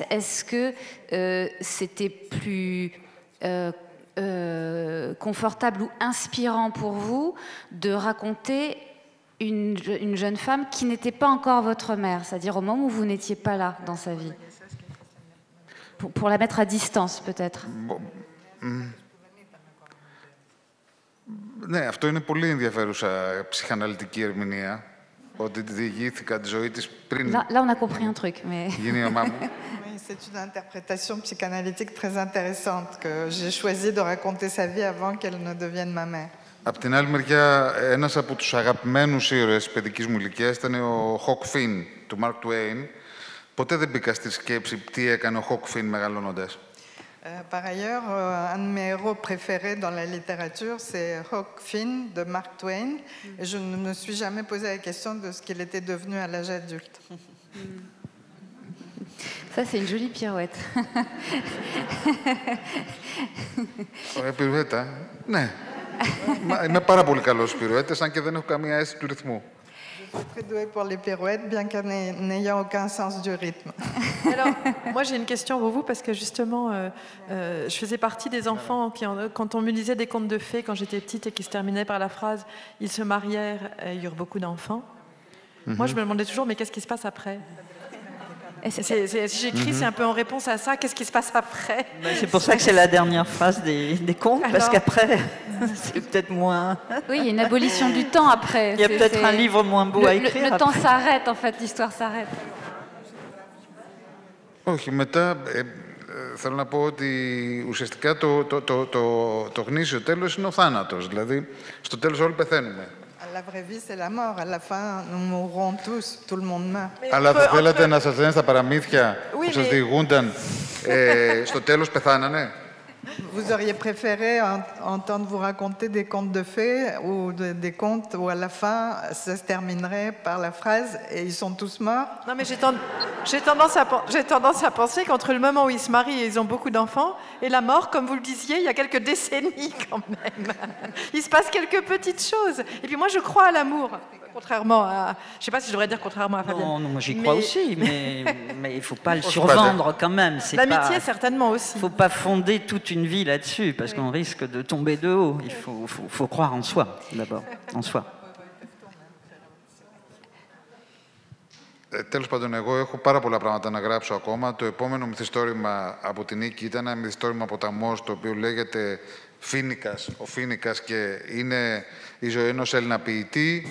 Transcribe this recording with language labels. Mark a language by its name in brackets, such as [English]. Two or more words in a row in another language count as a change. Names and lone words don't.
[French] Est-ce que c'était plus confortable ou inspirant pour vous de raconter une jeune femme qui n'était pas encore votre mère, c'est-à-dire au moment où vous n'étiez pas là dans sa vie, pour la mettre à distance peut-être? [Greek] Ναι, αυτό είναι πολύ ενδιαφέρουσα ψυχαναλυτική ερμηνεία, ότι διηγήθηκα τη ζωή της πριν [French] Là, on a compris un truc, mais... [Greek] γίνει η μαμά μου. [French] Oui, c'est une interprétation psychanalytique très intéressante que j'ai choisi de raconter sa vie avant qu'elle ne devienne ma mère. [Greek] Απ' την άλλη μεριά, ένας από τους αγαπημένους ήρωες της παιδικής μου ηλικίας ήταν ο Huck Finn του Mark Twain. Ποτέ δεν μπήκα στη σκέψη τι έκανε ο Huck Finn μεγαλώνοντας. [French] Par ailleurs, un de mes héros préférés dans la littérature, c'est Huck Finn de Mark Twain. Et je ne me suis jamais posé la question de ce qu'il était devenu à l'âge adulte. Ça, c'est une jolie pirouette. [Greek] Ωραία πυρουέτα. Ναι. Είμαι πάρα πολύ καλός στις πυρουέτες, αν και δεν έχω καμία αίσθηση του ρυθμού. [French] Je suis très douée pour les pirouettes, bien qu'en n'ayant aucun sens du rythme. Alors, moi j'ai une question pour vous, parce que justement, je faisais partie des enfants qui, quand on me lisait des contes de fées quand j'étais petite et qui se terminaient par la phrase « ils se marièrent et eurent beaucoup d'enfants », Moi, je me demandais toujours, mais qu'est-ce qui se passe après? Si j'écris, c'est un peu en réponse à ça. Qu'est-ce qui se passe après? C'est pour ça que c'est la dernière phrase des contes, parce qu'après, c'est peut-être moins... Oui, il y a une abolition du temps après. Il y a peut-être un livre moins beau à écrire. Le temps s'arrête, en fait, l'histoire s'arrête. [Greek] Όχι, μετά θέλω να πω ότι ουσιαστικά το γνήσιο τέλος είναι ο θάνατος. Δηλαδή, στο τέλος όλοι πεθαίνουμε. [French] La vraie vie, c'est la mort. À la fin, nous mourrons tous. Tout le monde meurt. [Greek] Αλλά θα θέλατε να σας λένε στα παραμύθια που σας διηγούνταν στο τέλος πεθάνανε? [French] Vous auriez préféré entendre vous raconter des contes de fées ou des contes où à la fin, ça se terminerait par la phrase « et ils sont tous morts ». Non, mais j'ai tendance à penser qu'entre le moment où ils se marient et ils ont beaucoup d'enfants et la mort, comme vous le disiez, il y a quelques décennies quand même. Il se passe quelques petites choses. Et puis moi, je crois à l'amour. Contrairement à... Je ne sais pas si je devrais dire contrairement à Fabienne. Non, moi j'y crois aussi, mais il ne faut pas le survendre quand même. L'amitié, certainement aussi. Il ne faut pas fonder toute une vie là-dessus, parce qu'on risque de tomber de haut. Il faut croire en soi, d'abord, en soi. [Greek] Τέλος πάντων, εγώ έχω πάρα πολλά πράγματα να γράψω ακόμα. Το επόμενο μυθιστόρημα από την Νίκη ήταν ένα μυθιστόρημα ποταμός, το οποίο λέγεται Φίνικας, ο Φίνικας, και είναι η ζωή ενός Έλληνα ποιητή.